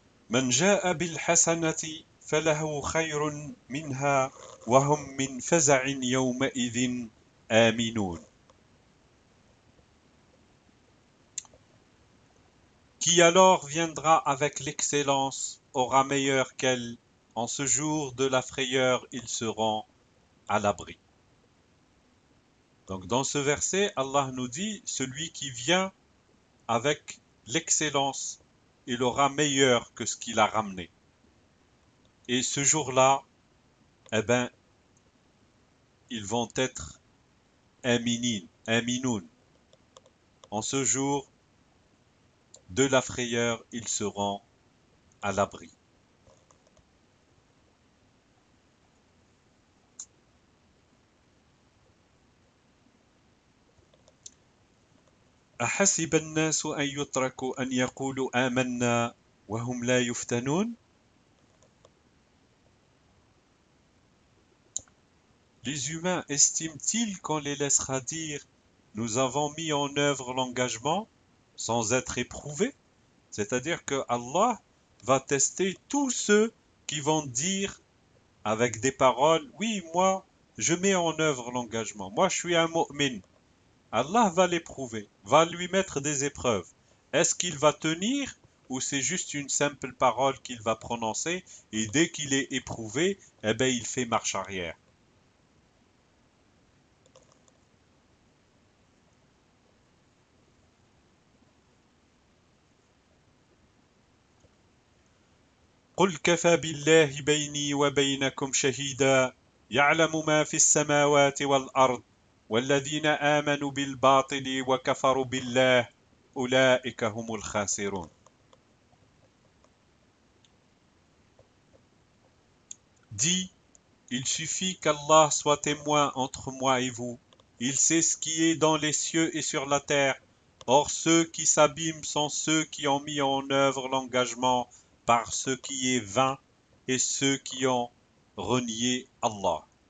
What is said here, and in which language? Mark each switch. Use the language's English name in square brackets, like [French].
[Arabic] من جاء بالحسنة فله خير منها وهم من فزع يومئذ آمنون. [French] Qui alors viendra avec l'excellence aura meilleur qu'elle. En ce jour de la frayeur, ils seront à l'abri. Donc dans ce verset, Allah nous dit, celui qui vient avec l'excellence, il aura meilleur que ce qu'il a ramené. Et ce jour-là, eh ben, ils vont être aminoun. En ce jour de la frayeur, ils seront à l'abri. [Arabic] أحسب الناس أن يتركوا أن يقولوا آمنا وهم لا يفتنون. [French] Les humains estiment-ils qu'on les laissera dire nous avons mis en œuvre l'engagement sans être éprouvés. C'est-à-dire que Allah va tester tous ceux qui vont dire avec des paroles, oui, moi, je mets en œuvre l'engagement. Moi, je suis un mu'min. Allah va l'éprouver, va lui mettre des épreuves. Est-ce qu'il va tenir ou c'est juste une simple parole qu'il va prononcer et dès qu'il est éprouvé, eh ben, il fait marche arrière. [Arabic] قل كفى بالله بيني وبينكم شهيدا يعلم ما في السماوات والأرض والذين آمنوا بالباطل وكفروا بالله أولئك هم الخاسرون. [French] Dis, il suffit qu'Allah soit témoin entre moi et vous. Il sait ce qui est dans les cieux et sur la terre. Or ceux qui s'abîment sont ceux qui ont mis en œuvre l'engagement par ce qui est vain et ceux qui ont renié Allah.